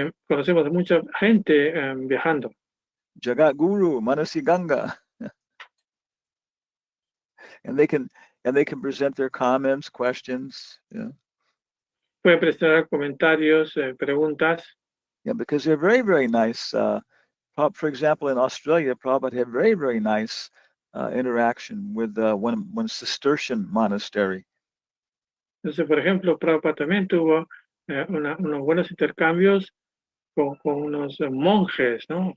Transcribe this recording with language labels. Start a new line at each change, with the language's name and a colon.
Spanish: Conocemos a mucha gente viajando. Jagat Guru, Manasi Ganga.
English: And they can present their comments, questions. Yeah.
Spanish: Pueden presentar comentarios, preguntas.
English: Yeah, because they're very, very nice. For example, in Australia, Prabhupada had very, very nice interaction with one Cistercian monastery.
Spanish: Entonces, por ejemplo, Prabhupada también tuvo unos buenos intercambios con unos monjes, ¿no?